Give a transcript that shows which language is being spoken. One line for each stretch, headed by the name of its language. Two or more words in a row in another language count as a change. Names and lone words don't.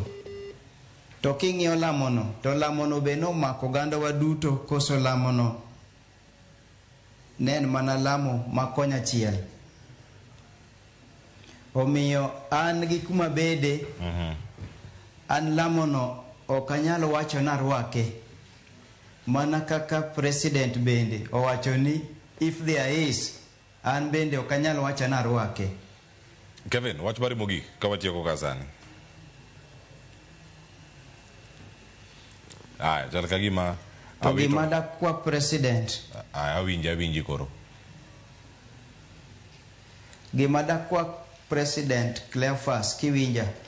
Luo (Kenya and Tanzania): To king'iyo lamono, to lamono be nomako ganda wa duto koso lamono nen mana lamo makonya achiel. Omiyo an gi kuma bede, an lamono ok anyalo wacho narwake. Mana kaka president bende owacho ni
English: if there is,
Luo (Kenya and Tanzania): an bende ok anyalo wacho narwake. Kevin, wach bari mogik ka watieko kasani. Chal ka gima to gima dakwa president. Awinji koro. Gima dakwa president Cleophas kiwinja.